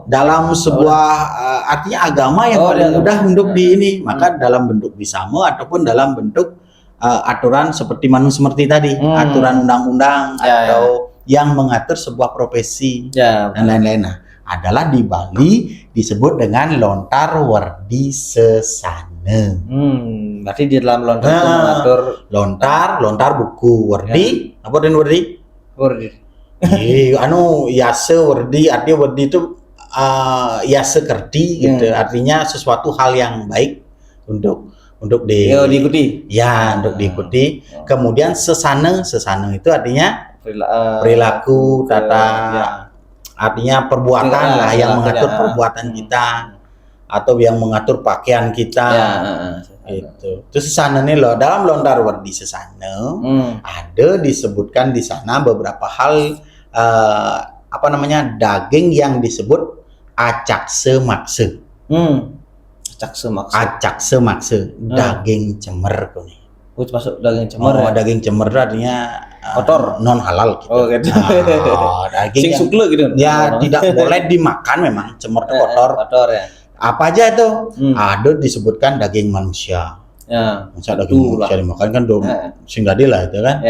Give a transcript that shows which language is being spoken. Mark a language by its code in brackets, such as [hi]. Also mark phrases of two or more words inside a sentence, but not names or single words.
[id] Dalam sebuah artinya agama yang paling mudah untuk di ini, maka dalam bentuk Bisamo ataupun dalam bentuk aturan seperti Manu Semerti tadi, aturan undang-undang atau yang mengatur sebuah profesi dan lain-lain. Nah, adalah di Bali disebut dengan lontar werdi sesana. Berarti di dalam lontar itu mengatur lontar buku werdi, apa dan werdi? Werdi. Anu yase werdi, artinya werdi itu yase kerti gitu, artinya sesuatu hal yang baik untuk diikuti. Ya, untuk diikuti. Kemudian sesana itu artinya perilaku, tata, artinya perbuatan lah yang mengatur perbuatan kita atau yang mengatur pakaian kita. Itu sesana nih loh, dalam lontar werdi sesana ada disebutkan di sana beberapa hal daging yang disebut acak semakse. Acak semakse, daging cemer nih. Masuk daging cemer. Daging cemer artinya kotor, non halal gitu. Gitu. Daging [ban] sing sukle gitu. [id] Ya tidak boleh dimakan, memang cemer itu kotor. Kotor ya. Apa aja itu? Ada disebutkan daging manusia. Masa daging manusia dimakan kan sing tadi lah itu kan.